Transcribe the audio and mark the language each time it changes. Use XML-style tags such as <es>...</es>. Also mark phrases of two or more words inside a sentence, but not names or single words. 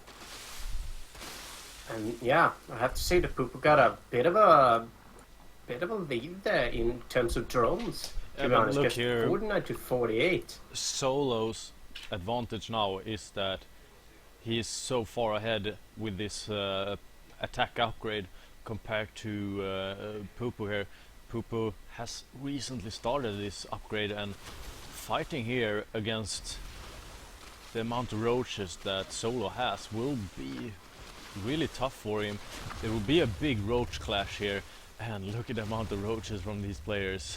<en>And yeah, I have to say that Pupu got a bit of a lead there in terms of drones. To be honest, look here, 49 to 48. Solo's advantage now is that he is so far ahead with this attack upgrade compared to Pupu here. Pupu has recently started this upgrade, and fighting here against the amount of roaches that Solo has will be really tough for him. There will be a big roach clash here, and look at the amount of roaches from these players.</en>